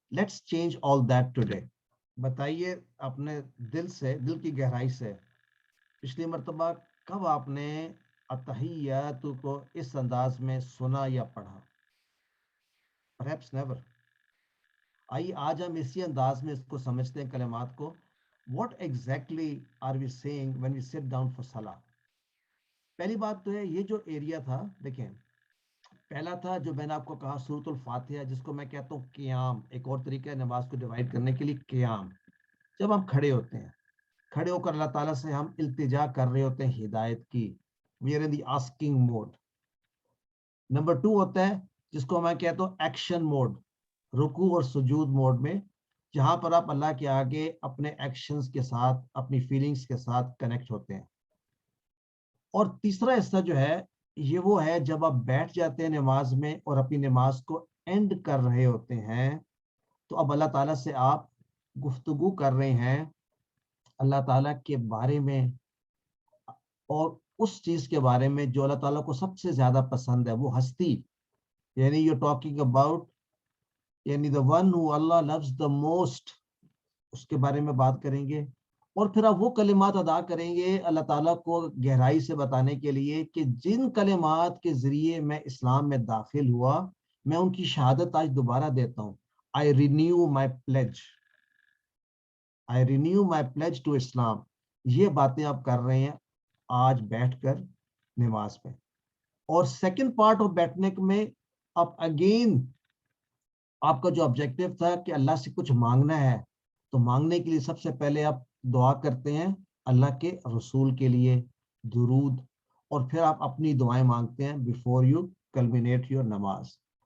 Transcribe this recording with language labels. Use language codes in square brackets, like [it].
[en] Let's change all that today. [ur] بتائیے اپنے دل سے, دل کی گہرائی سے, پچھلی مرتبہ کب آپ نے التحیات کو اس انداز میں سنا یا پڑھا؟ [en] Perhaps never. [ur] آئیے آج ہم اسی انداز میں اس کو سمجھتے ہیں کلمات کو. [en] What exactly are we saying when we sit down for salah? [ur] پہلی بات تو ہے یہ جو ایریا تھا, دیکھیں پہلا تھا جو میں نے آپ کو کہا سورۃ الفاتحہ, جس کو میں کہتا ہوں قیام. ایک اور طریقہ ہے نماز کو ڈیوائڈ کرنے کے لیے, قیام. جب ہم کھڑے ہوتے ہیں, کھڑے ہو کر اللہ تعالیٰ سے ہم التجا کر رہے ہوتے ہیں ہدایت کی. [en] We are in the asking mode. [ur] Number 2 ہوتا ہے جس کو میں کہتا ہوں ایکشن موڈ, رکوع اور سجود موڈ میں, جہاں پر آپ اللہ کے آگے اپنے ایکشنز کے ساتھ, اپنی فیلنگز کے ساتھ کنیکٹ ہوتے ہیں. اور تیسرا حصہ جو ہے یہ وہ ہے جب آپ بیٹھ جاتے ہیں نماز میں اور اپنی نماز کو اینڈ کر رہے ہوتے ہیں, تو اب اللہ تعالیٰ سے آپ گفتگو کر رہے ہیں اللہ تعالیٰ کے بارے میں, اور اس چیز کے بارے میں جو اللہ تعالیٰ کو سب سے زیادہ پسند ہے, وہ ہستی. یعنی [en] you're talking about, [ur] یعنی [en] the one who Allah loves the most, [ur] اس کے بارے میں بات کریں گے. اور پھر آپ وہ کلمات ادا کریں گے اللہ تعالیٰ کو گہرائی سے بتانے کے لیے کہ جن کلمات کے ذریعے میں اسلام میں داخل ہوا, میں ان کی شہادت آج دوبارہ دیتا ہوں. [en] I renew my pledge. I renew my pledge to Islam. [ur] یہ باتیں آپ کر رہے ہیں آج بیٹھ کر نماز میں. اور سیکنڈ پارٹ آف بیٹھنے میں آپ اگین, آپ کا جو آبجیکٹو تھا کہ اللہ سے کچھ مانگنا ہے, تو مانگنے کے لیے سب سے پہلے آپ دعا کرتے ہیں اللہ کے رسول کے لیے, درود, اور پھر آپ اپنی دعائیں مانگتے ہیں [en] before you culminate your [ur] نماز.